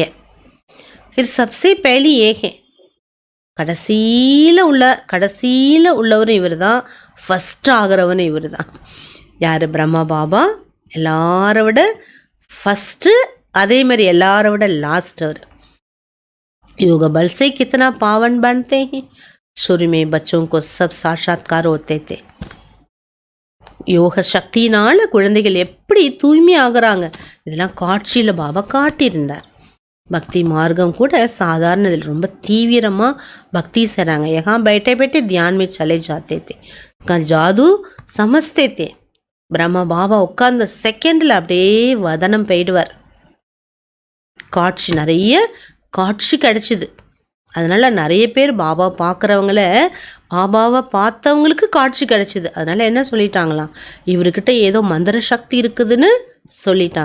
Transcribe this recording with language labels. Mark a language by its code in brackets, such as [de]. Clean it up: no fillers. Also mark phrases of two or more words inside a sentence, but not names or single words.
[hi] फिर सबसे पहली एक. [ta] கடைசியில் உள்ளவரும் இவர் தான். ஃபஸ்ட் ஆகிறவனும் இவர் தான். யார்? பிரம்மா பாபா. எல்லாரை விட ஃபஸ்ட்டு, அதே மாதிரி எல்லாரை விட லாஸ்ட் அவர். [hi] योग बल से कितना पावन बनते हैं. शुरू में बच्चों को सब साक्षात्कार होते थे. [ta] யோக சக்தியினால் குழந்தைகள் எப்படி தூய்மை ஆகுறாங்க இதெல்லாம் காட்சியில் பாபா காட்டியிருந்தார். பக்தி மார்க்கம் கூட சாதாரண இதில் ரொம்ப தீவிரமாக பக்தி செய்கிறாங்க. [hi] யஹாं बैठे बैठे ध्यान में चले जाते थे. जादू समझते थे. [ta] பிரம்மா பாபா உட்கார்ந்த செகண்டில் அப்படியே வதனம் போயிடுவார். காட்சி நிறைய காட்சி கிடச்சிது. அதனால் நிறைய பேர் பாபா பார்க்குறவங்கள, பாபாவை பார்த்தவங்களுக்கு காட்சி கிடச்சிது. அதனால் என்ன சொல்லிட்டாங்களாம், இவர்கிட்ட ஏதோ மந்திர சக்தி இருக்குதுன்னு சொல்லிட்டாங்க.